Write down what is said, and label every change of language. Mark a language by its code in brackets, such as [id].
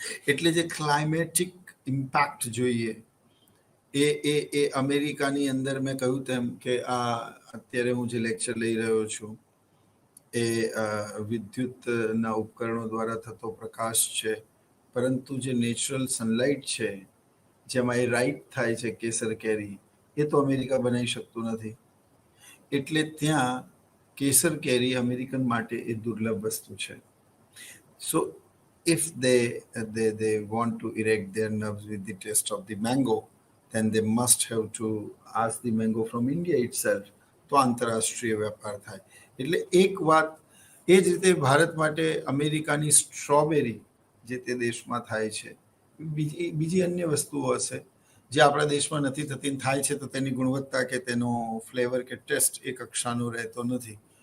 [gu] એટલે જે climatic impact જોઈએ એ એ એ અમેરિકાની અંદર મેં કહ્યું તેમ કે આ અત્યારે હું જે લેક્ચર લઈ રહ્યો છું એ વિદ્યુતના ઉપકરણો દ્વારા થતો પ્રકાશ છે, પરંતુ જે નેચરલ સનલાઇટ છે જેમાં એ રાઈટ થાય છે કેસર કેરી, એ તો અમેરિકા બનાવી શકતું નથી. એટલે ત્યાં કેસર કેરી અમેરિકન માટે એ દુર્લભ વસ્તુ છે. [en] So if they want to erect their nerves with the taste of the mango, then they must have to ask the mango from India itself. [gu] તો આંતરરાષ્ટ્રીય વેપાર થાય. એટલે એક વાત એ જ રીતે ભારત માટે અમેરિકાની સ્ટ્રોબેરી જે તે દેશમાં થાય છે, બીજી અન્ય વસ્તુઓ હશે જે આપણા દેશમાં નથી થતી, થાય છે તો તેની ગુણવત્તા કે તેનો ફ્લેવર કે ટેસ્ટ એ કક્ષાનો રહેતો નથી.